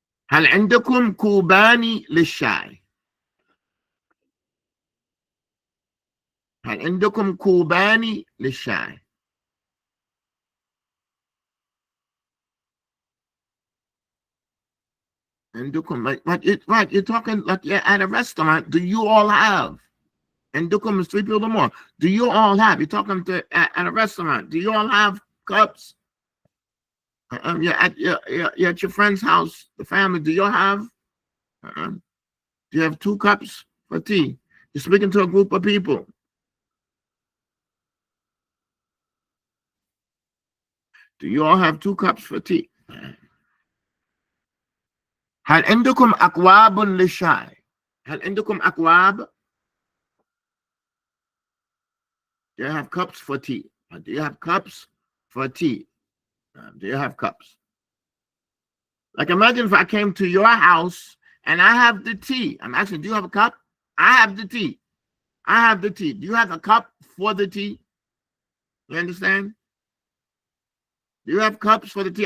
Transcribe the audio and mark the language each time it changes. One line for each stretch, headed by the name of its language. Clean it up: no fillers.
Arabic: هل عندكم كوبان للشاي؟ هل عندكم كوبان للشاي؟ عندكم
English: like you're talking like you're at a restaurant. Do you all have? عندكم is 3 people or more. Do you all have? You're talking at a restaurant. Do you all have cups? You're at your friend's house, the family. Do you all have? Do you have 2 cups for tea? You're speaking to a group of people. Do you all have 2 cups for tea?
Arabic: هل عندكم أكواب للشاي؟ هل عندكم أكواب؟
English: Do you have cups for tea? Do you have cups for tea? Do you have cups? Like imagine if I came to your house and I have the tea. I'm asking, do you have a cup? I have the tea. I have the tea. Do you have a cup for the tea? You understand? Do you have cups for the tea?